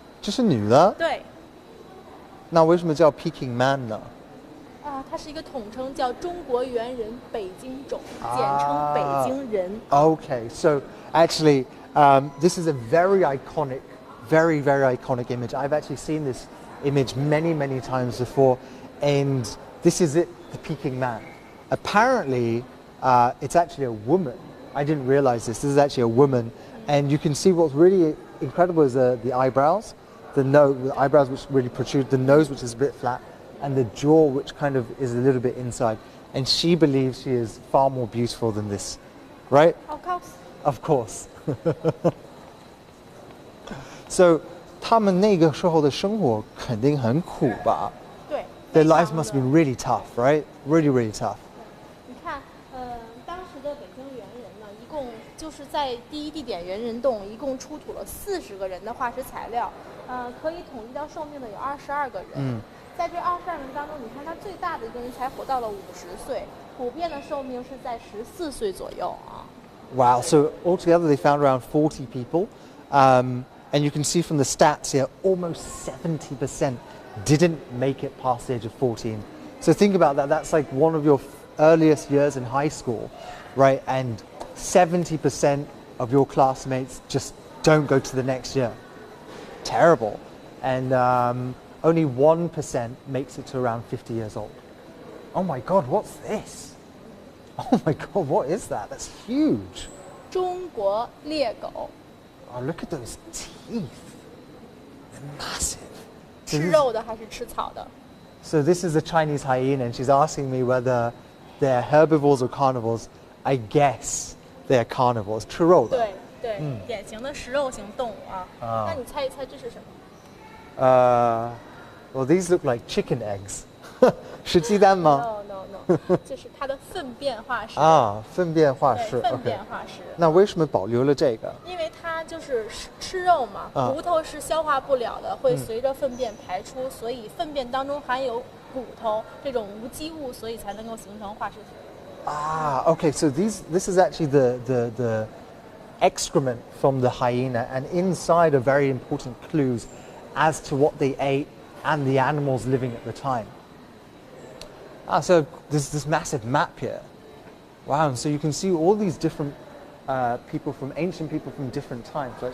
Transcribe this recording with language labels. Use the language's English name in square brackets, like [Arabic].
[Chinese] 这是女的？对。那为什么叫 Peking Man 呢？它是一个统称，叫中国猿人北京种，简称北京人。 [English] Okay, so actually, this is a very iconic, very iconic image. I've actually seen this image many times before, and this is it, the Peking Man. Apparently, it's actually a woman. I didn't realize this. This is actually a woman, and you can see what's really incredible is the eyebrows, the eyebrows which really protrude, the nose which is a bit flat, and the jaw which kind of is a little bit inside. And she believes she is far more beautiful than this, right? Of course. [Chinese] So, 他们那个时候的生活肯定很苦吧？对。 [English] Their lives must have been really tough, right? Really tough. [Chinese] 你看，当时的北京猿人呢，一共就是在第一地点猿人洞，一共出土了40个人的化石材料，可以统计到寿命的有22个人。在这22人当中，你看他最大的一个人才活到了50岁，普遍的寿命是在14岁左右啊。 [English] Wow! So altogether, they found around 40 people, and you can see from the stats here, almost 70% didn't make it past the age of 14. So think about that. That's like one of your earliest years in high school, right? And 70% of your classmates just don't go to the next year. Terrible. And only 1% makes it to around 50 years old. Oh my God, what's this? Oh my God, what is that? That's huge. [Chinese] 中国猎狗。 [English] Oh, look at those teeth. They're massive. [Chinese] 吃肉的还是吃草的？ [English] So this is a Chinese hyena, and she's asking me whether they're herbivores or carnivores. I guess they're carnivores. [Chinese] 吃肉的。对，典型的食肉型动物啊。那你猜一猜这是什么？ [English] Well, these look like chicken eggs. [Chinese] 是鸡蛋吗？ No. 就是它的粪便化石啊，粪便化对，石。粪便 OK。化石。那为什么保留了这个？因为它就是吃肉嘛，骨头是消化不了的，会随着粪便排出，所以粪便当中含有骨头这种无机物，所以才能够形成化石体。 [English] Ah, okay. So this is actually the excrement from the hyena, and inside are very important clues as to what they ate and the animals living at the time. Ah, so there's this massive map here. Wow, and so you can see all these different ancient people from different times, right?